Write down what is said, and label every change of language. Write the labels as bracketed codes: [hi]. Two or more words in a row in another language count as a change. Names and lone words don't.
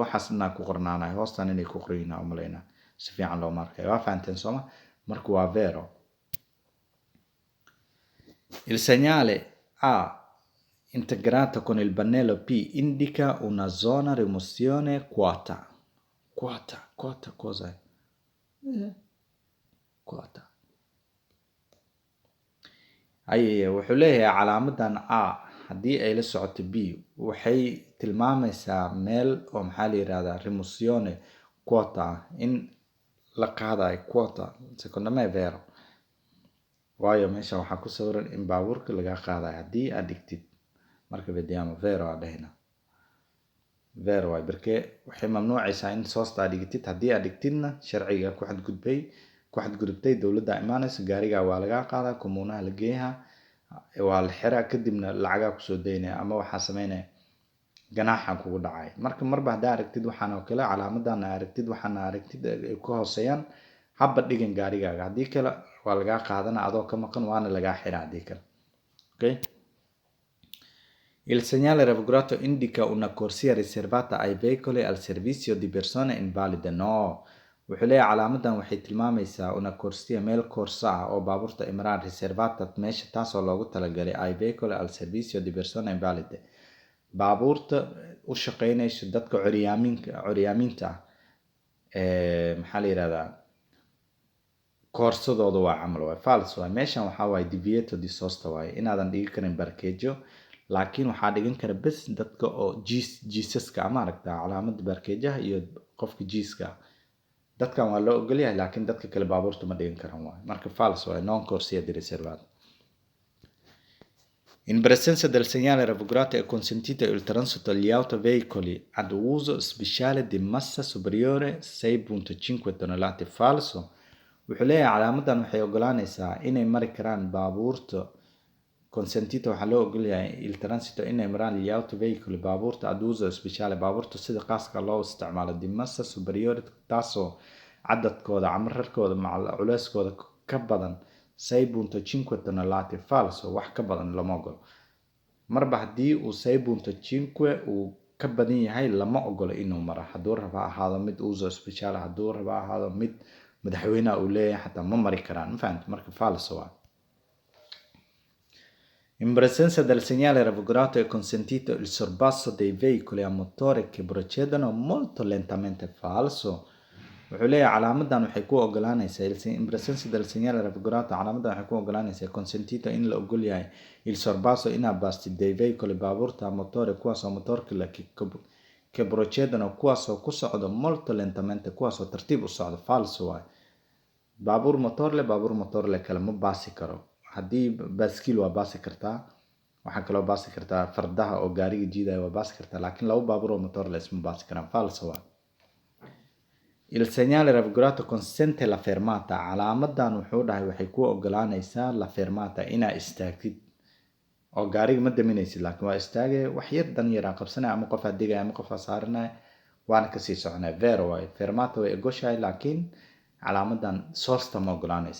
[so] Waxaas dhanaa ku qornaanayo hoostan inay ku qoran yihiin umaleynaa si fiican loo markayo. Waa fahanteen sooma? Marka waa vero. [it] Il segnale A integrato con il pannello P indica una zona rimozione quota. Quota cos'è? Quota. [so] Wuxuu leeyahay calaamadan A haddii ay la socoto B waxay tilmaamaysaa meel oo maxaa la yirahdaa [it] rimozione quota [so] in la qaadayo quota. [it] Secondo me è vero. [so] waayo meesha waxaa ku sawiran in baabuurka laga qaadayo haddii aad dhigtid. marka [it] vediamo vero [so] aa dhehna vero waay barkee waxay mamnuucaysaa in soosta aad dhigtid. haddii aad dhigtidna sharciga ku xadgudubtay dowladda imaanaysa, gaariga waa laga qaadaa, kumuunaha la geeyaa, waa la xiraa, kadibna lacagaa kusoo daynaya ama waxaa sameynaya ganaaxa kugu dhacay. marba haddaa aragtid waxaan oo kale, calaamadan aragtid, waxaan aragtid ay ku hooseeyaan, haba dhigin gaarigaaga. haddii kale waa lagaa qaadana adoo ka maqan, waana lagaa xiraa haddii kale. Okay? [it] Il segnale raffigurato indica una corsia riservata ai veicoli al servizio di persone invalide. No, [so] wuxuu leeyahay calaamadan waxay tilmaamaysaa [it] una corsia [so] meel koorsa ah oo baabuurta imraan riservata meesha taasoo loogu talagalay [it] ai veicoli al servizio di persone invalide, [so] baabuurta u shaqeynayso dadka curyaaminta ah. maxaa la yirahdaa koorsadooda waa camal waay fals waay. meeshan waxaa waaye [it] divieto di sosta [so] waaye, inaadan dhigi karin barkeejo, laakiin waxaa dhigan kara bes dadka oo jiisaska ama aragtaa calaamada barkeejaha iyo qofka jiiska, dadkan waa loo ogolyahay, laakiin dadka kale baabuurta ma dhigan karan waay. marka fals waay, [it] non corsia di riservata. In presenza del segnale raffigurato è consentito il transito agli autoveicoli ad uso speciale di massa superiore 6.5 tonnellate. falso. [so] wuxuu leeyahay calaamadan waxay ogolaanaysaa inay mari karaan baabuurta. consentito waxaa loo ogolyahay [it] il transito [so] inay maraan [it] gli autoveicoli [so] baabuurta [it] ad uso speciale, [so] baabuurta sida qaaska loo isticmaalo [it] di massa superiore, [so] taasoo cadadkooda ama rarkooda maca culeyskooda ka badan 6.5 tonnellate. falso, wax ka badan lama ogolo. marba haddii uu 6.5 uu ka badan yahay lama ogolo inuu maro. hadduu raba ahaado mid [it] uso speciale, [so] hadduu raba ahaado mid madaxweynaha uu leeyahay, xataa ma mari karaan. ma fahamta? marka falso waa. [it] In presenza del segnale raffigurato è consentito il sorpasso dei veicoli a motore che procedono molto lentamente. falso. [so] wuxuu leeyahay calaamadan waxay ku ogolaanaysaa [it] in presenza del segnale raffigurato, [so] calaamadan waxay ku ogolaanaysaa consentito in la ogol yahay [it] il sorpasso [so] inaad baastid [it] dei veicoli [so] baabuurta [it] a motore [so] kuwaasoo motorka la [it] che procedono [so] kuwaasoo ku socdo [it] molto lentamente, [so] kuwaasoo tartiib u socdo. falso waay. baabuur motor le kale ma baasi karo. haddii baaskiil waa baasi kartaa, waxaa kaloo baasi kartaa fardaha oo gaariga jiidaya waa baasi kartaa, laakiin laba baabuur oo motor le isma baasi karaan. falso waay. [it] il segnale raffigurato consente la fermata, [so] calaamadan wuxuu dhahay waxay ku ogolaanaysaa [it] la fermata [so] inaa istaagtid oo gaariga ma daminaysid, laakiin waa istaagay wax yar dan yaraa qabsanaya, ama qofaa digaya ama qofaa saaranaya, waana kasii soconaya. vero waay. fermata way ogoshahay, laakiin calaamadan soosta ma ogolaanaysa.